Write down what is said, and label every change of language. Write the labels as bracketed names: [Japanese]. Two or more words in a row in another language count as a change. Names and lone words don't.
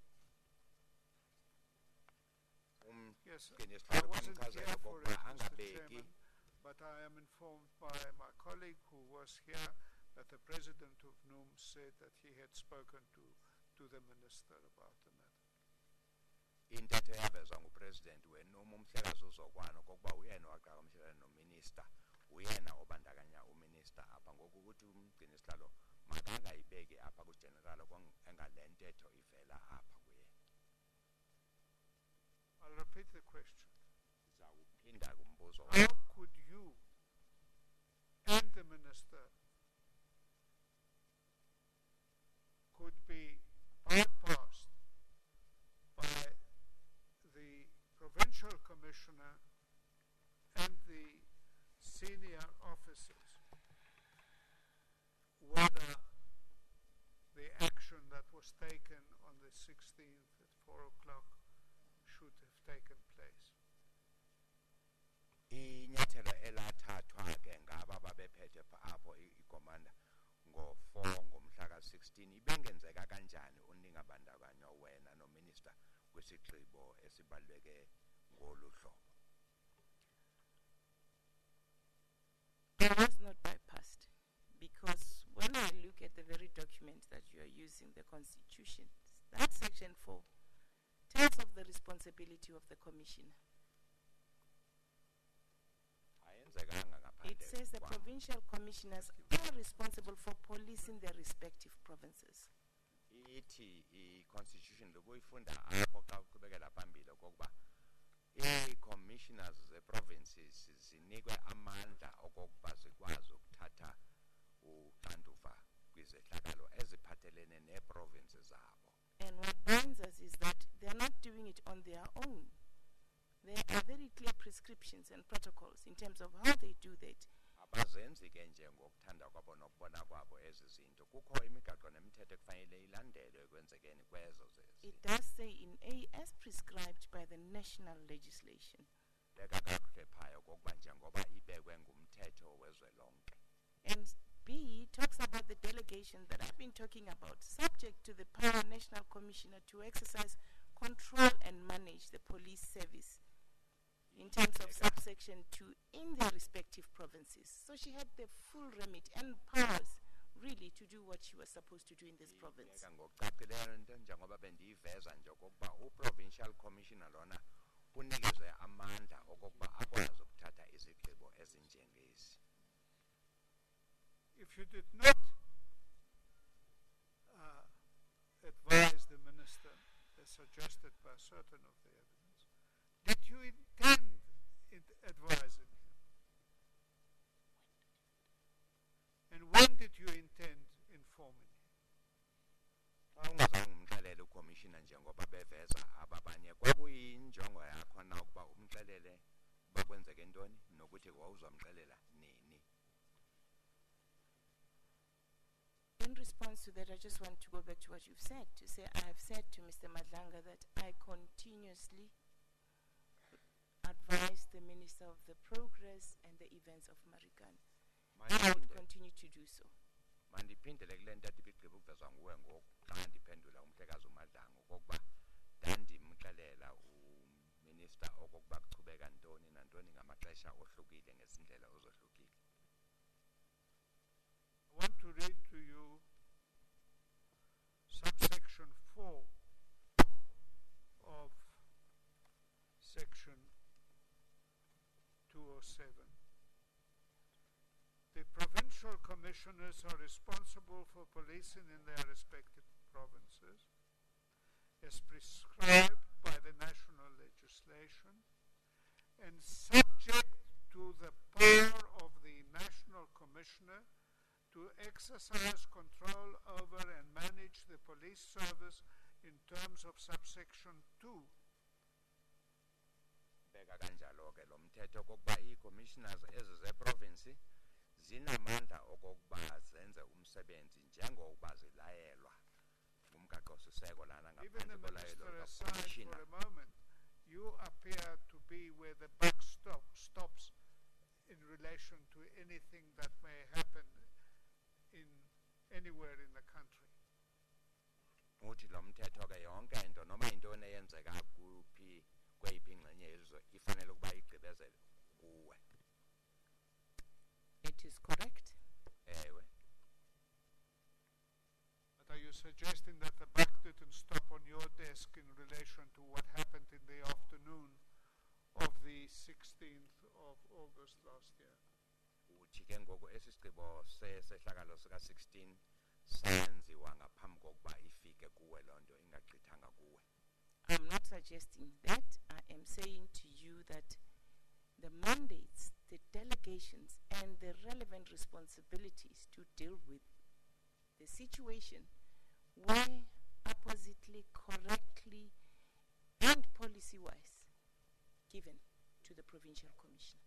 [English] Yes, I wasn't here for it, Mr. Chairman, but I am informed by my colleague who was here that the president of NUM said that he had spoken to the minister about the matter. [Xhosa] Intetho yavezwa ngupresident wenoma umhlekazi uzokwana kokuba uyena waqhagamshelana nominister uyena obandakanya uminister apha ngoku ukuthi umgcini sihlalo makangayibeki apha kugeneral engalentetho ivela apha kuye. [English] I'll repeat the question. [Xhosa] Zawuphinda kumbuzo. [English] How could you and the minister could be bypassed by the provincial commissioner and the senior officers whether the action that was taken on the 16th at 4 o'clock should have taken place? [Xhosa] Inyathelo elathathwa ke ngaba babephethe apho ikomanda ngo-4 ngomhla ka-16 ibengenzeka kanjani uningabandakanywa wena nominister kwisigqibo esibaluleke ngolu hlobo? [English] I was not bypassed because when I look at the very document that you are using, the Constitution, that section 4 tells of the responsibility of the commissioner. It says the provincial commissioners are responsible for policing their respective provinces. [Xhosa] Ithi i-constitution lokuyifunda apho xa uqhubekela phambili okokuba ii-commissioners ze-provinces zinikwe amandla okokuba zikwazi ukuthatha uxanduva kwizehlakalo eziphathelene nee-provinces zabo. [English] And what binds us is that they are not doing it on their own. There are very clear prescriptions and protocols in terms of how they do that. [Xhosa] Abazenzi ke nje ngokuthanda kwabo nokubona kwabo ezi zinto. Kukho imigaqo nemithetho ekufanele ilandelwe ekwenzekeni kwezo zezi. [English] It does say in A, as prescribed by the national legislation. [Xhosa] Leka kakuhle phaya okokuba njengoba ibekwe ngumthetho wezwe lonke. [English] And B talks about the delegation that I've been talking about, subject to the power national commissioner to exercise, control and manage the police service in terms of subsection 2 in their respective provinces. So she had the full remit and powers really to do what she was supposed to do in this province. [Xhosa] Njengoba bendiyiveza nje okokuba u- [English] provincial commissioner [Xhosa] lona unikezwe amandla okokuba akwazi ukuthatha izigqibo ezinjengezi. [English] If you did not advise the minister as suggested by certain of the evidence, did you intend advising him? And when did you intend informing him? [Xhosa] Xa ungazange umxelele ucommissioner njengoba beveza ababanye kwakuyinjongo yakho na ukuba umxelele uba kwenzeke ntoni nokuthi wawuzamxelela nini? [English] In response to that, I just want to go back to what you've said, to say I have said to Mr. Madlanga that I continuously advise the Minister of the progress and the events of Marikana. And I would continue to do so. [Xhosa] Mandiphindele kule nto ibigqiba ukuvezwa nguwe ngoku xa ndiphendula umhlekazi uMadlanga okokuba ndandimxelela uminister okokuba kuchubeka ntoni nantoni ngamaxesha ohlukile ngesindlela ozohlukile. [English] I want to read to you subsection 4 of section 207. The provincial commissioners are responsible for policing in their respective provinces as prescribed by the national legislation and subject to the power of the national commissioner to exercise control over and manage the police service in terms of subsection 2. [Xhosa] Beka kanjalo ke lo mthetho okokuba ii-commissioners ezi zeprovinsi zinamandla okokuba zenze umsebenzi njengokuba zilayelwa ngumgaqo-siseko lana [English] Even the [Xhosa] ngaphandle kolayelo [English] minister aside for [Xhosa] lukakomishina. [English] a moment, you appear to be where the buck stops in relation to anything that may happen in anywhere in the country. [Xhosa] Uthi lo mthetho ke yonke into noma intoni eyenzeka kuphi kweyiphi ingxenye yelizwe ifanele ukuba igqibezele kuwe. [English] It is correct. [Xhosa] Ewe. [English] But are you suggesting that the buck didn't stop on your desk in relation to what happened in the afternoon of the 16th of August last year? [Xhosa] Uthi ke ngoku esisigqibo sehlakalo sika-16 senziwa ngaphambi kokuba ifike kuwe loo nto ingagqithanga kuwe. [English] I'm not suggesting that. I am saying to you that the mandates, the delegations, and the relevant responsibilities to deal with the situation were appositely, correctly, and policy-wise given to the provincial commissioner.